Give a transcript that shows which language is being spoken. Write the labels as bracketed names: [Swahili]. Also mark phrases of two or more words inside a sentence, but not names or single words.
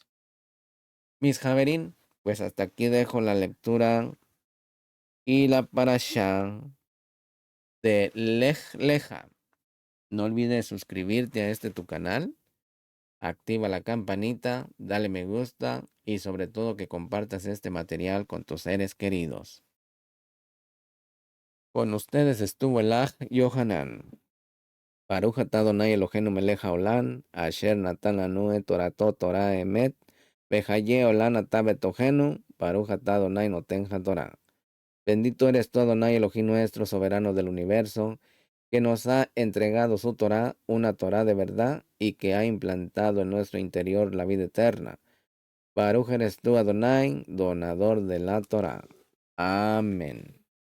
[Spanish] Mis Javerín, pues hasta aquí dejo la lectura y la parashá de Lej Leja. No olvides suscribirte a este tu canal, activa la campanita, dale me gusta y sobre todo que compartas este material con tus seres queridos. Con ustedes estuvo el Aj Yohanan. [Hebrew] ברוך אתה אדני אלהינו מלך העולם, אשר נתן לנו את תורתו תורת אמת, וחיי עולם אתה בתוכנו, ברוך אתה אדני נותן התורה. [Spanish] Bendito eres tú, Adonai Elohim nuestro, soberano del universo, que nos ha entregado su Torah, una Torah de verdad, y que ha implantado en nuestro interior la vida eterna. Baruch eres tú, Adonai, donador de la Torah.